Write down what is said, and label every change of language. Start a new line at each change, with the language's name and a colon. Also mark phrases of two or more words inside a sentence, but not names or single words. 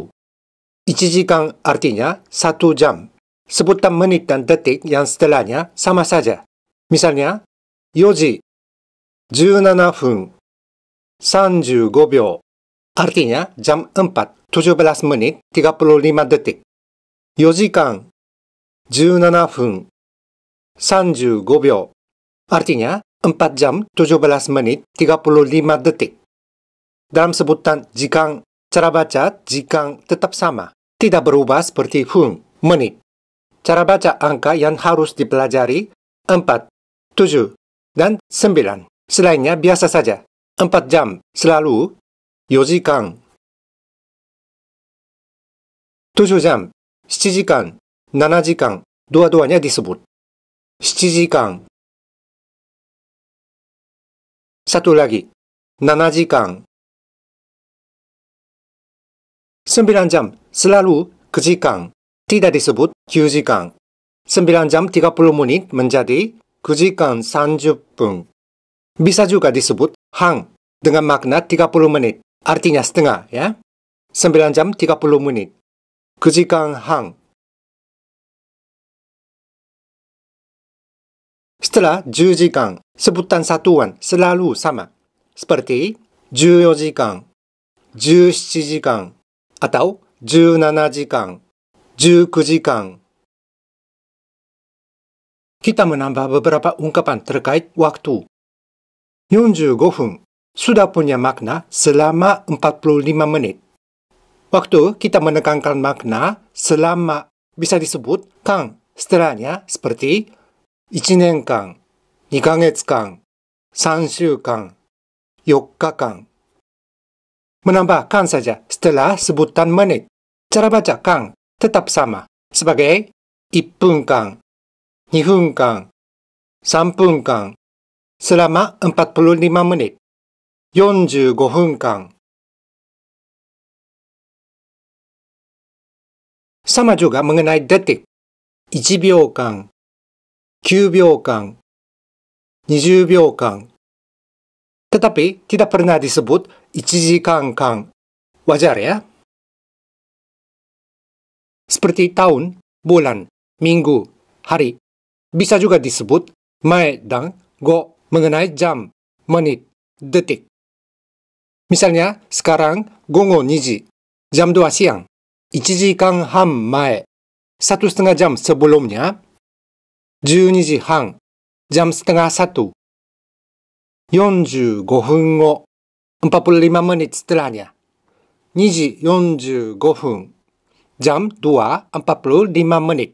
Indonesian: 1 jikan artinya 1 jam. Sebutan menit dan detik yang setelahnya sama saja. Misalnya,
Japanese: 4 時17分35秒.
Indonesian: Artinya jam 4, 17 menit 35 detik.
Japanese: 4 時間17分35秒.
Indonesian: Artinya 4 jam 17 menit 35 detik. Dalam sebutan jikan, cara baca jikan tetap sama. Tidak berubah seperti hun, menit. Cara baca angka yang harus dipelajari 4, 7, dan 9. Selainnya biasa saja. 4 jam selalu 4 時間 7 jam 7時間 7 時間 dua-duanya disebut 7 時間 satu lagi 7 時間 9 jam selalu 9 時間 tidak disebut 9 時間 9 jam 30 menit menjadi
Japanese: 9 時間30分
Indonesian: bisa juga disebut han dengan makna 30 menit. Artinya setengah, ya. 9 jam 30 menit.
Japanese: 9 時間半.
Indonesian: Setelah 10 時間, sebutan satuan selalu sama. Seperti 14 時間, 17 時間, atau 17 時間, 19 時間. Kita menambah beberapa ungkapan terkait waktu. 45 分 sudah punya makna selama 45 menit. Waktu kita menekankan makna selama bisa disebut kan setelahnya seperti
Japanese: 1 年間, 2ヶ月間, 3週間, 4日間.
Indonesian: Menambah kan saja setelah sebutan menit. Cara baca kan tetap sama sebagai
Japanese: 1 分間, 2分間, 3分間,
Indonesian: selama 45 menit, 45 分間. Sama juga mengenai detik.
Japanese: 1 秒間, 9秒間, 20秒間.
Indonesian: Tetapi tidak pernah disebut 1 時間間. Wajar ya? Seperti tahun, bulan, minggu, hari. Bisa juga disebut mae dan go mengenai jam, menit, detik. Misalnya, sekarang
Japanese: 午後2時,
Indonesian: jam 2 siang.
Japanese: 1 時間半前,
Indonesian: 1,5 jam sebelumnya,
Japanese: 12 時半,
Indonesian: jam setengah 1,
Japanese: 45 分後,
Indonesian: 45 menit setelahnya,
Japanese: 2時45分,
Indonesian: jam 2, 45 menit.